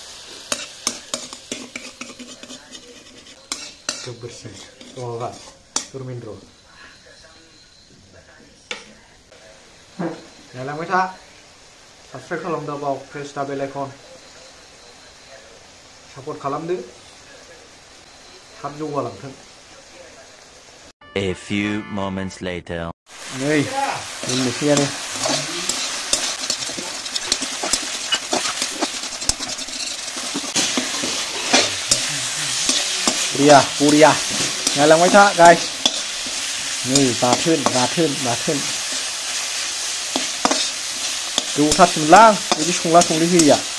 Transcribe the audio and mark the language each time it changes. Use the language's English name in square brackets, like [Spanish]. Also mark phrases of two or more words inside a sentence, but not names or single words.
[Bodo] गोबोरसिन माबा धर्मेन्द्र नायलांबाय था साबसक्राइब खालामदो बाव [English] press the bell icon [Bodo] सापर्ट खालामदो थाब जौगालांथों [English] A few moments later [Bodo] नै मोननोसैयानो बरिया नायलांबाय था गाइस नै बाथोन गोबावथारसैमोनलां बिदि संला संलि होयिया